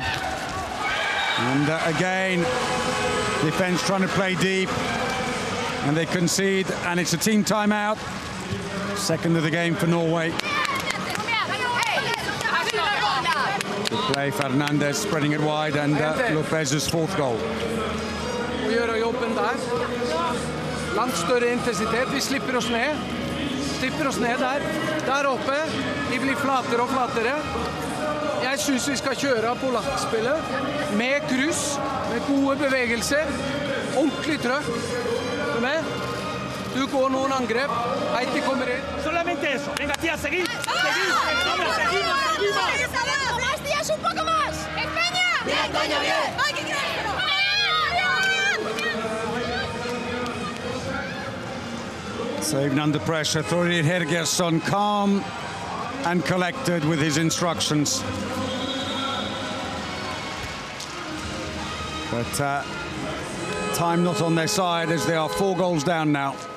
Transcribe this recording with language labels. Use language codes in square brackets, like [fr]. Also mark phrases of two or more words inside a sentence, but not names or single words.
[en] And again, defense trying to play deep. And they concede, and it's a team timeout. Second of the game for Norway. Good play, Fernandez spreading it wide, and Lopez's 4th goal. [no] Vi gjør jobben der. Langt større intensitet. Vi slipper oss ned. Slipper oss ned der. Der oppe. De blir flatere og flatere. Jeg synes vi skal kjøre på lagspillet med kryss, med gode bevegelser. Ordentlig trøkk. Du går noen angrep. Heiti kommer inn. [es] Solamente eso. Venga, tía, seguid. Seguid. ¡Más días, un poco más! ¡Empeña! ¡Bien, coño, bien! ¡Ay, qué grande! [en] Saved under pressure. Þórir Hergeirsson calm and collected with his instructions. But time not on their side as they are 4 goals down now.